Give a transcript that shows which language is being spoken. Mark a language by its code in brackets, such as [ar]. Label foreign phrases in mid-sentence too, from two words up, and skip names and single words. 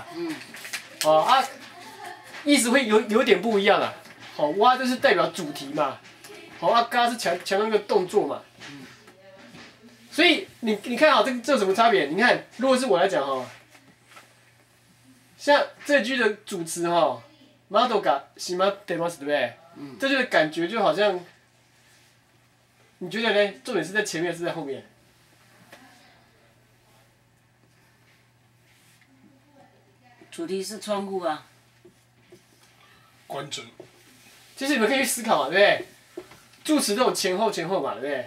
[zh] 哦啊，意思会有点不一样啦。好，哇就是代表主题嘛，好啊，嘎是强调那个动作嘛。所以你看好这有什么差别？你看，如果是我来讲哈，像这句的主词哈， [ja] 窓が閉まってます ， [zh] 对不对？这句的感觉就好像，你觉得呢？重点是在前面，是在后面？主题是窗户啊。关着。其实你们可以去思考嘛，对不对？助词都有前后嘛，对不对？